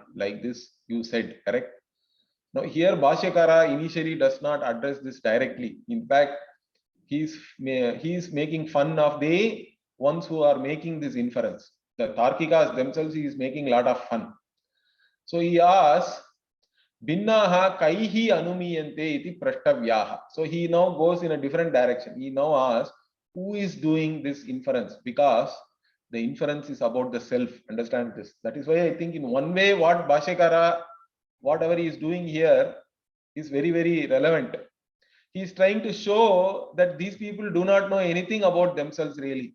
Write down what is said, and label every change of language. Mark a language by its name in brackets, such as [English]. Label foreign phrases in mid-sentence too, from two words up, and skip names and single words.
[English] Like this you said, correct? Now here Bhashyakara initially does not address this directly. In fact, he is making fun of the ones who are making this inference. The Tarkikas themselves, he is making a lot of fun. So he asks, [Sanskrit] भिन्नाः कैः अनुमीयन्ते इति प्रष्टव्यः. [English] So he now goes in a different direction. He now asks, who is doing this inference? Because the inference is about the self. Understand this. That is why I think in one way what Bhashyakara, whatever he is doing here, is very, very relevant. He is trying to show that these people do not know anything about themselves really.